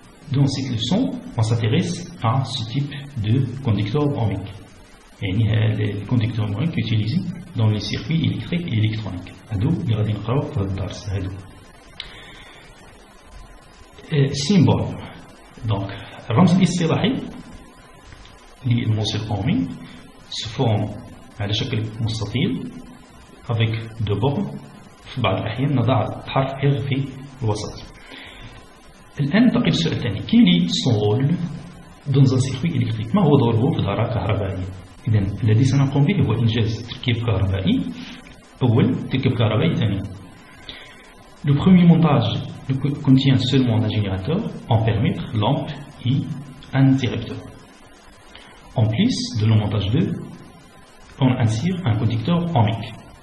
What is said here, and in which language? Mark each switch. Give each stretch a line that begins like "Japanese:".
French: Dans cette leçon, on s'intéresse à ce type de conducteur ohmique. يعني les conducteurs ohmiques utilisés dans les circuits électriques et électroniques.
Arabic: هادو اللي غادي نقراو في هذا الدرس هادو.
French: Symbole.
Arabic: Donc, الرمز الاصطلاحي للموصل أومي
French: se forme
Arabic: على شكل مستطيل
French: avec deux bornes.
Arabic: في بعض الأحيان نضع حرف R في الوسط. الآن ننتقل للسؤال الثاني.
French: Quel est son rôle dans un circuit électrique؟
Arabic: ما هو دوره في دارة كهربائية؟ إذن الذي سنقوم به هو إنجاز تركيب كهربائي أول، تركيب كهربائي ثاني.
French: Le premier montage contient seulement un générateur, un permettre, lampe et un interrupteur. En plus de le montage 2, on insère un conducteur ohmique.